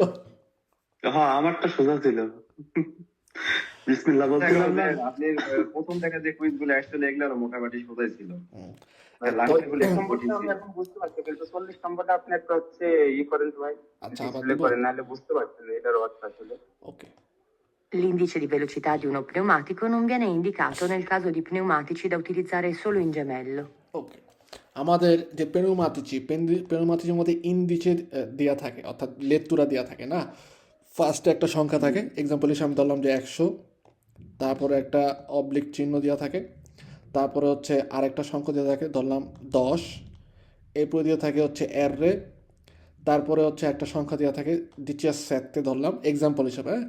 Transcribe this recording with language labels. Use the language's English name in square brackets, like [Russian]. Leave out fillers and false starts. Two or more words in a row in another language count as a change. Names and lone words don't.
[Bangla] হ্যাঁ, আমারটা সোজা ছিল। বিসমিল্লাহ বলছিলাম না। আপনি প্রথম থেকে যে কুইজ গুলো আসছিল এগুলো মোটামুটি সোজাই ছিল, হুম। লাস্টের গুলো একটু কঠিন নম্বরটা আমি ছিল। এখন বুঝতে পারছি, কিন্তু 40 নম্বরটা আপনি একটা হচ্ছে করেন তো ভাই, আচ্ছা, আবার ডিসপ্লে দিব। করেন, নাহলে বুঝতে পারছেন না এটার অর্থ আসলে। ওকে, [Italian] L'indice di velocità di uno pneumatico non viene indicato nel caso di pneumatici da utilizzare solo in gemello. [Bangla] ওকে, আমাদের যে পেনুমাতিচির মধ্যে ইন্ডিচে দেওয়া থাকে, অর্থাৎ লেত্তুরা দেওয়া থাকে না। ফার্স্টে একটা সংখ্যা থাকে, এক্সাম্পল হিসেবে আমি ধরলাম যে 100, তারপরে একটা অবলিক চিহ্ন দেওয়া থাকে, তারপরে হচ্ছে আরেকটা সংখ্যা দেওয়া থাকে, ধরলাম 10, এরপরে দেওয়া থাকে হচ্ছে রে, তারপরে হচ্ছে একটা সংখ্যা দেওয়া থাকে দ্বিতীয় সেটতে, ধরলাম এক্সাম্পল হিসেবে, হ্যাঁ।